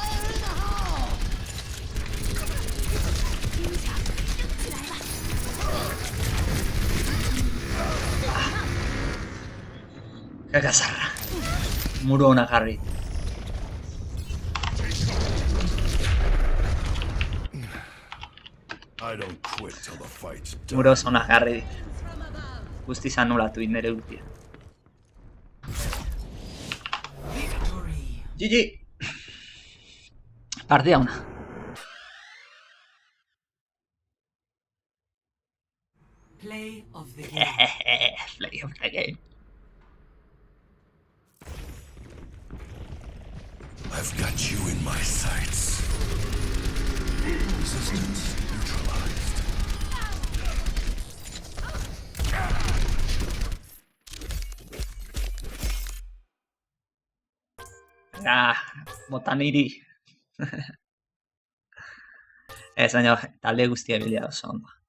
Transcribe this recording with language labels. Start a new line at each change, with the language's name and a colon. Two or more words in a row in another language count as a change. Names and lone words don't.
Basque: Ke kazarra. Muro ona jarri.
English: I don't quit till the fight's done.
Basque: Muro ona jarri dit. Guztiz anulatu dit nere ultia.
English: Victory.
Basque: GG! Partida ona.
English: Play of the game. Play of the game. I've got you in my sights. Resistance neutralized.
Basque: Bota niri. Ez, baina talde guztia bilia oso ondo.